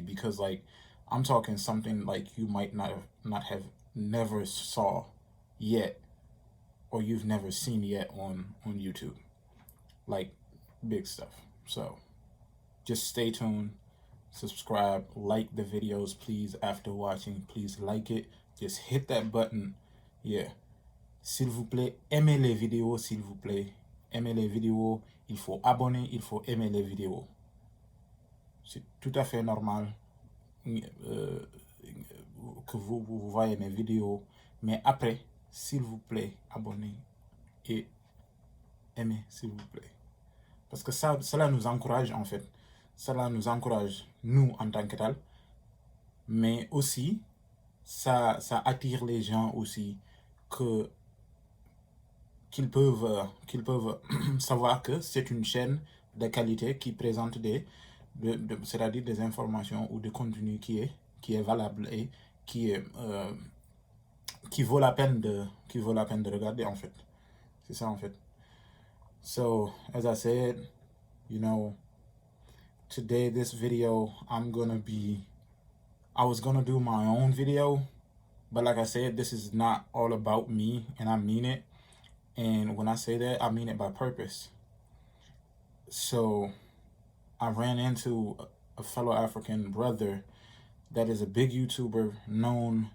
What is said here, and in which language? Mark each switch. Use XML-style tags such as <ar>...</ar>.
<en>Because I'm talking something you might not have never saw yet, or you've never seen yet on YouTube, big stuff. So just stay tuned, subscribe, like the videos, please. After watching, please like it, just hit that button.</en> <fr>Yeah, s'il vous plaît, aimez les vidéos, s'il vous plaît. Aimez les vidéos, il faut abonner, il faut aimer les vidéos. C'est tout à fait normal que vous voyez mes vidéos, mais après, s'il vous plaît, abonnez et aimez, s'il vous plaît. Parce que cela nous encourage, en fait. Cela nous encourage, nous, en tant que tel, mais aussi, ça attire les gens aussi, qu'ils peuvent savoir que c'est une chaîne de qualité qui présente c'est-à-dire des informations ou des contenus qui est valable et qui vaut la peine de regarder, en fait. C'est ça, en fait.</fr> <en>So, as I said, today, this video, I was gonna do my own video, but like I said, this is not all about me, and I mean it. And when I say that, I mean it by purpose. So I ran into a fellow African brother that is a big YouTuber, known.</en>